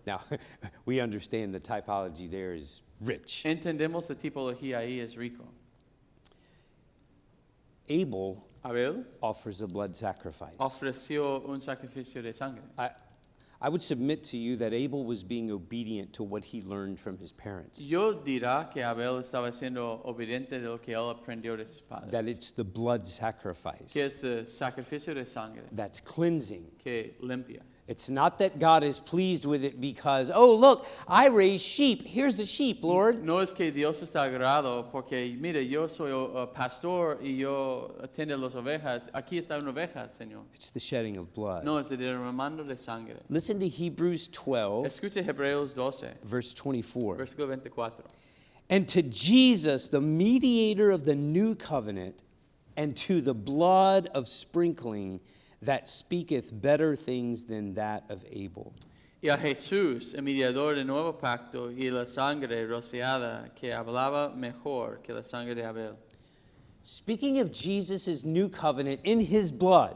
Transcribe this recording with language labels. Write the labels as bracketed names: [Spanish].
[English] Now, we understand the typology there is rich. [Spanish] Entendemos la tipología ahí es rico. [English] Abel [Spanish] Abel [English] offers a blood sacrifice. [Spanish] ofreció un sacrificio de sangre. [English] I would submit to you that Abel was being obedient to what he learned from his parents. [Spanish] Yo dirá que Abel estaba siendo obediente de lo que él aprendió de sus padres. [English] That it's the blood sacrifice [Spanish] Que es el sacrificio de sangre [English] that's cleansing. [Spanish] que limpia. [English] It's not that God is pleased with it because, oh, look, I raise sheep. Here's a sheep, Lord. [Spanish] No es que Dios está agradado porque, mire, yo soy pastor y yo atiendo las ovejas. Aquí está una oveja, Señor. [English] It's the shedding of blood. [Spanish] No, es el derramando de sangre. [English] Listen to Hebrews 12, [Spanish] Escuche Hebreos 12, [English] verse 24. [Spanish] versículo 24. [English] And to Jesus, the mediator of the new covenant, and to the blood of sprinkling that speaketh better things than that of Abel. [Spanish] Y a Jesús, el mediador del nuevo pacto, y la sangre rociada que hablaba mejor que la sangre de Abel. [English] Speaking of Jesus' new covenant in his blood,